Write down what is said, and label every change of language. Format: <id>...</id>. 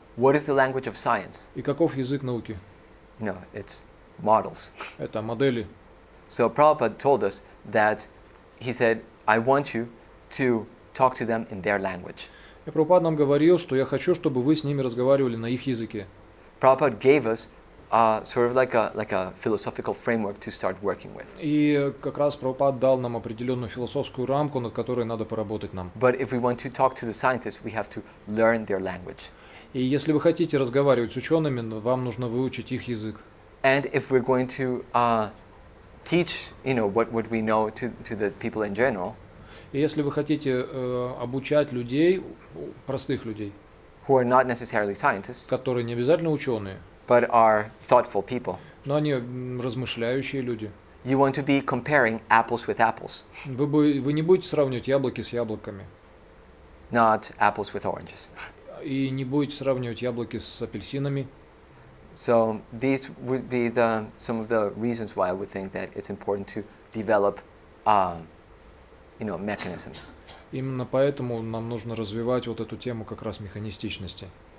<en>What is the language of science?</en> <ru>И каков язык науки?</ru> <en>It's models.</en> <ru>Это модели.</ru> <en>So Prabhupada told us that he said, I want you to talk to them in their language.</en> <ru>И Прабхупада нам говорил, что я хочу, чтобы вы с ними разговаривали на их языке.</ru> <en>Prabhupada gave us sort of like a philosophical framework to start working with.</en> <ru>И как раз Прабхупада дал нам определенную философскую рамку, над которой надо поработать нам.</ru> <en>But if we want to talk to the scientists, we have to learn their language.</en> <ru>И если вы хотите разговаривать с учеными, вам нужно выучить их язык.</ru> <en>And if we're going to teach, what we know to the people in general,</en> <ru>И если вы хотите обучать людей, простых людей,</ru> <en>who are not necessarily scientists,</en> <ru>которые не обязательно ученые,</ru> <en>but are thoughtful people,</en> <ru>но они размышляющие люди,</ru> <en>you want to be comparing apples with apples,</en> <ru>вы не будете сравнивать яблоки с яблоками,</ru> <en>not apples with oranges.</en> <ru>и не будете сравнивать яблоки с апельсинами.</ru> <en>So these would be some of the reasons why I would think that it's important to develop, mechanisms.</en> <ru>Именно поэтому нам нужно развивать вот эту тему как раз механистичности.</ru>